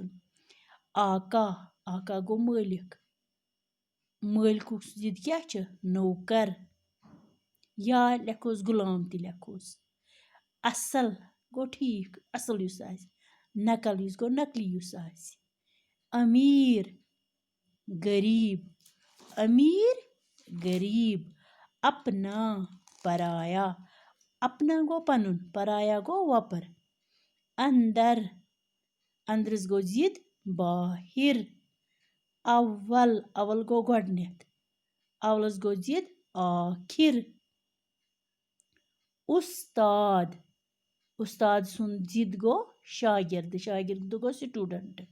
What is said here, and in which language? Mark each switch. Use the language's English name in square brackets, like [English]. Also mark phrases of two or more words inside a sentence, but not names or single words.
[Kashmiri] آقا آقا گوٚو مٲلِک. مٲلکُک ضد کیٛاہ چھُ؟ نوکر. یا لیکھوس غلام تہِ لیکھوس. اصل گوٚو ٹھیٖک، اصل یُس آسہِ. نقل یُس گوٚو نقلی یُس آسہِ. [Urdu] أمیٖر غریٖب. أمیٖر غریٖب. اپنا پرایا. [Kashmiri] اپنا گوٚو پنُن، پرایا گوٚو وۄپر. اندر اندرس گوٚو ضد باہر. اول اول گوٚو گۄڈنٮ۪تھ، اولس گوٚو ضد آخر. اُستاد اُستاد سُنٛد ضد گوٚو شاگرد، شاگرد گوٚو سٹوٗڈنٹ.